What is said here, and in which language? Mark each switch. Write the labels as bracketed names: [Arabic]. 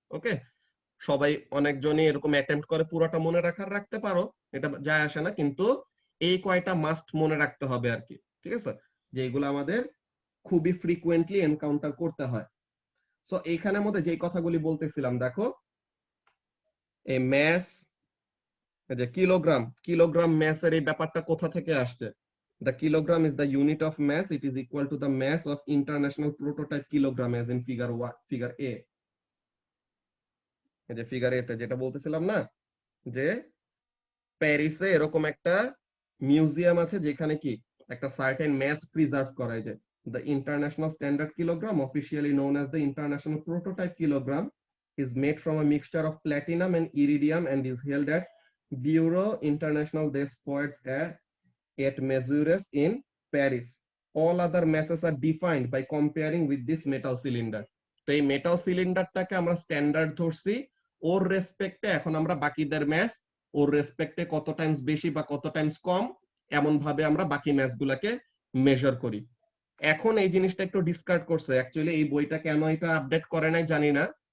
[Bangla] ওকে, সবাই অনেকজনই এরকম অ্যাটেম্প্ট করে পুরোটা মনে রাখতে পারো, এটা যায় আসে না, কিন্তু এই কয়টা মাস্ট মনে রাখতে হবে আর কি, ঠিক আছে, যে এগুলো আমাদের খুবই ফ্রিকুয়েন্টলি এনকাউন্টার করতে হয়। সো এইখানের মধ্যে যে কথাগুলি বলতেছিলাম দেখো, এই ম্যাস, যে কিলোগ্রাম, কিলোগ্রাম ম্যাসের এই ব্যাপারটা কোথা থেকে আসছে? [English] The kilogram is the unit of mass. It is equal to the mass of international prototype kilogram as in figure A. [Bangla] এই যে ফিগার এ তে যেটা বলতেছিলাম না, যে প্যারিসে এরকম একটা মিউজিয়াম আছে যেখানে কি একটা সার্টেন ম্যাস প্রিজার্ভ করা যায়। [English] The international standard kilogram, officially known as the international prototype kilogram, is made from a mixture of platinum and iridium and is held at Bureau International des Poids at Mesures in Paris. All other masses are defined by comparing with this metal cylinder. [Bangla] তো এই metal সিলিন্ডারটাকে আমরা standard ধরছি, ওর রেসপেক্টে এখন আমরা বাকিদের mass ওর রেসপেক্টে কত Times বেশি বা কত টাইমস কম, এমন ভাবে আমরা বাকি ম্যাচ গুলাকে মেজার করি। এখন এই জিনিসটা একটু ডিসকার্ড করছে, অ্যাকচুয়ালি এই বইটা কেন এটা আপডেট করে নাই জানি না।